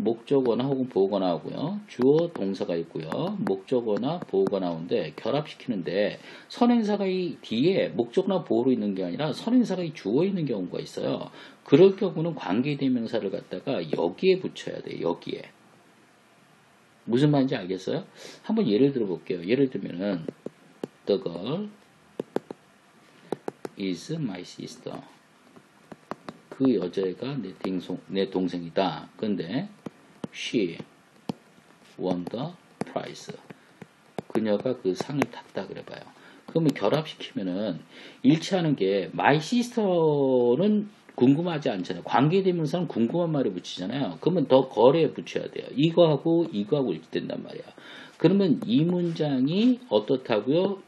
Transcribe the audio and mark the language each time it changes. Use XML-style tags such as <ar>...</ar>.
<ko>목적어나 혹은 보어가 나오고요. 주어 동사가 있고요. 목적어나 보어가 나오는데 결합시키는데 선행사가 이 뒤에 목적어나 보어로 있는 게 아니라 선행사가 이 주어에 있는 경우가 있어요. 그럴 경우는 관계대명사를 갖다가 여기에 붙여야 돼요. 여기에. 무슨 말인지 알겠어요? 한번 예를 들어 볼게요.</ko> <en>예를 들면은 The girl is my sister.</en> <ko>그 여자애가 내 동생이다. 근데</ko> <en>she won the prize.</en> <ko>그녀가 그 상을 탔다 그래봐요. 그러면 결합시키면은 일치하는 게 my sister는 궁금하지 않잖아요. 관계대명사는 궁금한 말을 붙이잖아요. 그러면 더 걸에 붙여야 돼요. 이거하고 일치된단 말이야. 그러면 이 문장이 어떻다고요?</ko>